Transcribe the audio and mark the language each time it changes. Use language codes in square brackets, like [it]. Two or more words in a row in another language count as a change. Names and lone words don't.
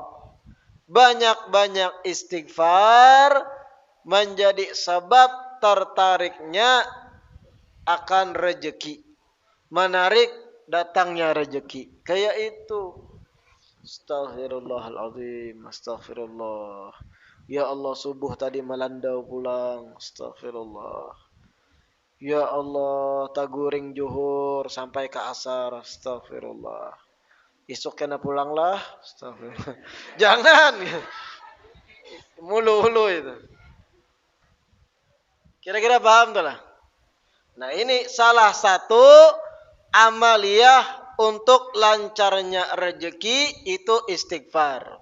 [id] Banyak-banyak istighfar menjadi sebab tertariknya akan rezeki. Menarik datangnya rezeki. [bjn] Kayak itu. [id] Astaghfirullahaladzim. [bjn] Astaghfirullah. Ya Allah subuh tadi melandau pulang. Astaghfirullah. Ya Allah, taguring juhur sampai ke asar. Astagfirullah. Esok kena pulanglah. Astagfirullah. Jangan. Mulu-hulu itu. Kira-kira paham tuh lah. [id] Nah ini salah satu amaliyah untuk lancarnya rezeki itu istighfar.